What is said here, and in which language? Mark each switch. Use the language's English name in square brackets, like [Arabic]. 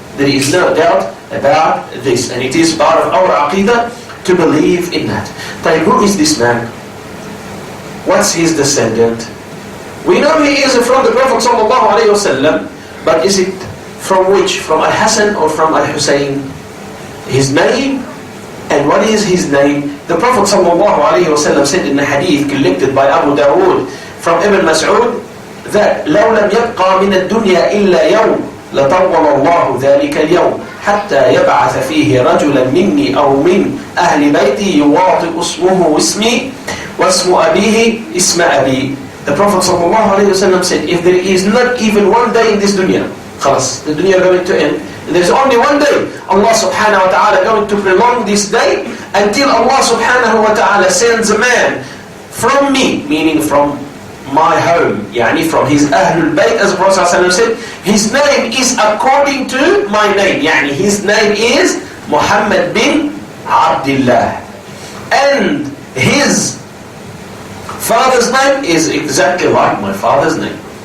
[English] There is no doubt about this, and it is part of our aqidah to believe in that. Then who is this man? What's his descendant? We know he is from the Prophet sallallahu alaihi wasallam, but is it from which? From Al-Hasan or from Al-Husayn? His name, and what is his name? [Arabic] The Prophet sallallahu alaihi wasallam said in the hadith collected by Abu Dawud from Ibn Mas'ud that لو لم يبقى من الدنيا إلا يوم لطول الله ذلك اليوم حتى يبعث فيه رجلا مني أو من أهل بيتي يواطئ اسمه واسمي واسم أبيه اسم أبي. [English] The Prophet ﷺ said, if there is not even one day in this dunya, khalas, the dunya is going to end, and there is only one day, Allah subhanahu wa ta'ala going to prolong this day until Allah subhanahu wa ta'ala sends a man from me, meaning from my home, yani from his Ahlul Bayt, as the Prophet ﷺ said, his name is according to my name, yani his name is Muhammad bin Abdullah, and his father's name is exactly like my father's name.